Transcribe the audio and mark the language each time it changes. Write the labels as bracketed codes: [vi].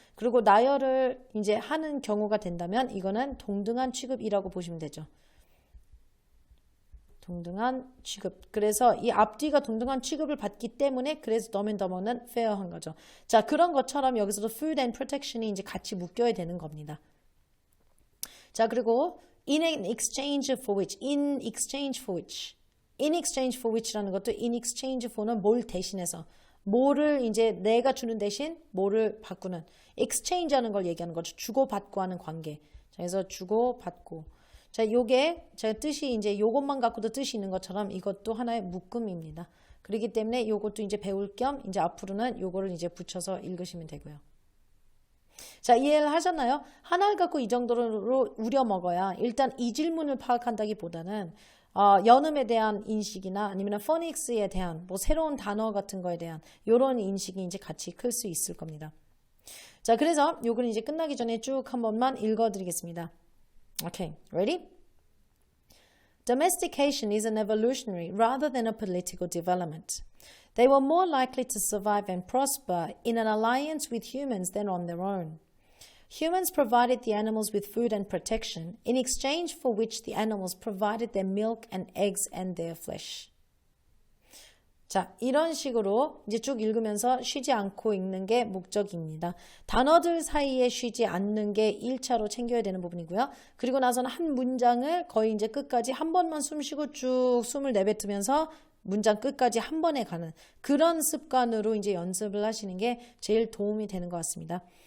[ko] 그리고 나열을 이제 하는 경우가 된다면 이거는 동등한 취급이라고 보시면 되죠. 동등한 취급. 그래서 이 앞뒤가 동등한 취급을 받기 때문에 그래서 dumb and dumber는 fair한 거죠. 자, 그런 것처럼 여기서도 food and protection이 이제 같이 묶여야 되는 겁니다. 자, 그리고 in exchange for which, in exchange for which. in exchange for which라는 것도 in exchange for는 뭘 대신해서 뭐를 이제 내가 주는 대신 뭐를 바꾸는 exchange 하는 걸 얘기하는 거죠. 주고받고 하는 관계. 자, 그래서 주고받고. 자, 요게 제가 뜻이 이제 요것만 갖고도 뜻이 있는 것처럼 이것도 하나의 묶음입니다. 그렇기 때문에 요것도 이제 배울 겸 이제 앞으로는 요거를 이제 붙여서 읽으시면 되고요. 자, 이해를 하셨나요? 하나를 갖고 이 정도로 우려 먹어야 일단 이 질문을 파악한다기보다는 연음에 대한 인식이나 아니면 포닉스에 대한 뭐 새로운 단어 같은 거에 대한 이런 인식이 이제 같이 클 수 있을 겁니다. 자, 그래서 요걸 이제 끝나기 전에 쭉 한 번만 읽어드리겠습니다. [en] Okay, ready? Domestication is an evolutionary rather than a political development. They were more likely to survive and prosper in an alliance with humans than on their own. Humans provided the animals with food and protection, in exchange for which the animals provided their milk and eggs and their flesh. [ko] 자, 이런 식으로 이제 쭉 읽으면서 쉬지 않고 읽는 게 목적입니다. 단어들 사이에 쉬지 않는 게 1차로 챙겨야 되는 부분이고요. 그리고 나서는 한 문장을 거의 이제 끝까지 한 번만 숨 쉬고 쭉 숨을 내뱉으면서 문장 끝까지 한 번에 가는 그런 습관으로 이제 연습을 하시는 게 제일 도움이 되는 것 같습니다.